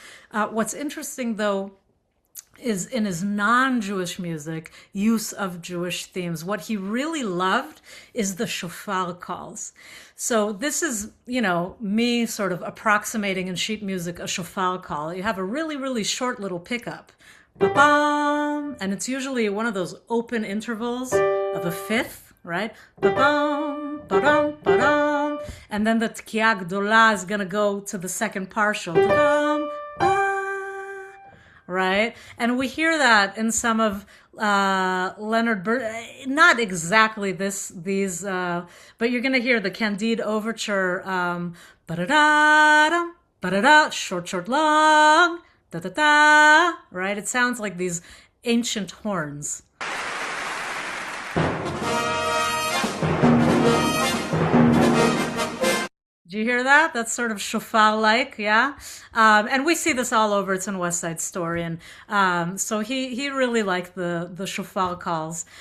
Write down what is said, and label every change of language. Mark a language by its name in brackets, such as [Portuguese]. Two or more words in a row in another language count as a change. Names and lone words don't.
[English] What's interesting though is in his non-Jewish music use of Jewish themes. What he really loved is the shofar calls. So this is, me sort of approximating in sheet music a shofar call. You have a really, really short little pickup. Ba-bam, and it's usually one of those open intervals of a fifth, right? Ba-bam, ba-dam, ba-dam. And then the [Hebrew] Tkiya Gdola [English] is going to go to the second partial. Ba-dam, right? And we hear that in some of Leonard Bernstein, not exactly these, but you're going to hear the Candide Overture, ba-da-da-dum, ba-da-da, short, long, da-da-da, right? It sounds like these ancient horns. Do you hear that? That's sort of shofar-like, yeah? And we see this all over. It's in West Side Story. And so he really liked the shofar calls.